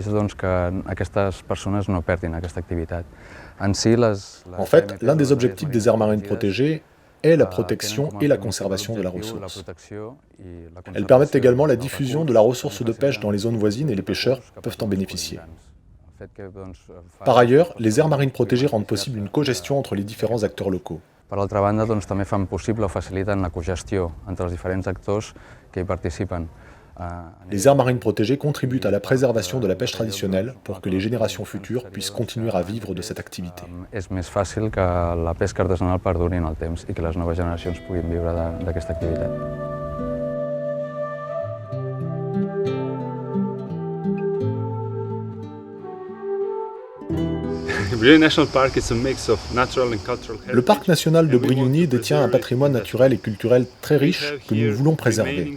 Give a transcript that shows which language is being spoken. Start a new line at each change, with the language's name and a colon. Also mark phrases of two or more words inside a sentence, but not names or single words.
French: En fait, l'un des objectifs des aires marines protégées est la protection et la conservation de la ressource. Elles permettent également la diffusion de la ressource de pêche dans les zones voisines et les pêcheurs peuvent en bénéficier. Par ailleurs, les aires marines protégées rendent possible une cogestion entre les différents acteurs locaux.
Catalan: Per altra banda, també fan possible o faciliten la cogestió entre els diferents actors que hi participen.
French: Les aires marines protégées contribuent à la préservation de la pêche traditionnelle pour que les générations futures puissent continuer à vivre de cette activité.
Catalan: És més fàcil que la pesca artesanal perduri en el temps i que les noves generacions puguin viure d'aquesta activitat.
French: Le parc national de Brioni détient un patrimoine naturel et culturel très riche que nous voulons préserver.